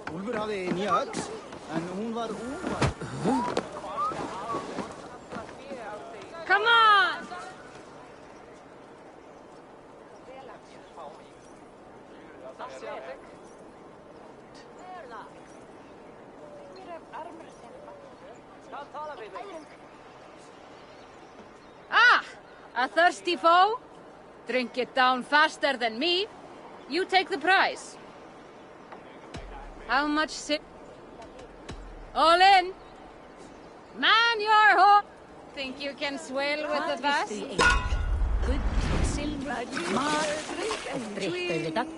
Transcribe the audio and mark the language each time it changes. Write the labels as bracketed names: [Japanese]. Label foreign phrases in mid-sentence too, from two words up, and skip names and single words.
[Icelandic] Úlfur hafði nýja öx, en hún var úrvar. [English] Come on! Ah! A thirsty foe? Drink it down faster than me. You take the prize. How much All in! Man your horse! Think you can swell with the best? [Icelandic] Gull, silfur, mat og drikk auðvitað.